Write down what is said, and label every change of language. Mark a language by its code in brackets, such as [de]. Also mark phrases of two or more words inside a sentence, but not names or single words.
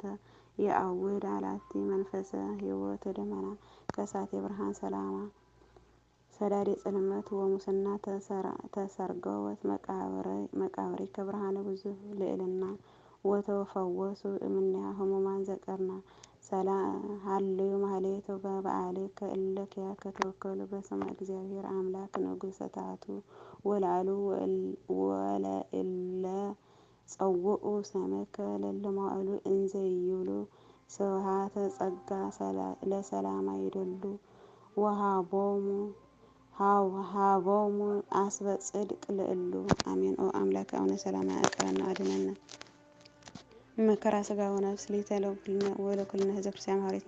[gez] የአውድ አላቲ መንፈሰ ሕይወት ደመና ከሳቴ ብርሃን ሰላማ ሰዳዴ ጽልመት ወሙስና ተሰርገወት መቃብሪከ ብርሃነ ብዙኅ ልዕልና ወተፈወሱ እምኔሃ ህሙማን ዘቀርና ሀልዩ ማህሌተ በበዓልከ እለ ኪያከ ተወከሉ በስመ እግዚአብሔር አምላክ ንጉሠ ተአቱ ወላዕሉ ወለእለ ጸውዑ ስምከ ለለመዋዕሉ እንዘ ይብሉ ስብሐተ ጸጋ ለሰላማ ይደሉ ወሃቦሙ አስበ ጽድቅ ልዕሉ አሜን። ኦ አምላክ አቡነ ሰላማ አቅረና አድነነ መከራ ስጋ ወነፍስ ሊተለኩልነ ወለኩልነ ህዝበ ክርስቲያን ሐዋርያትና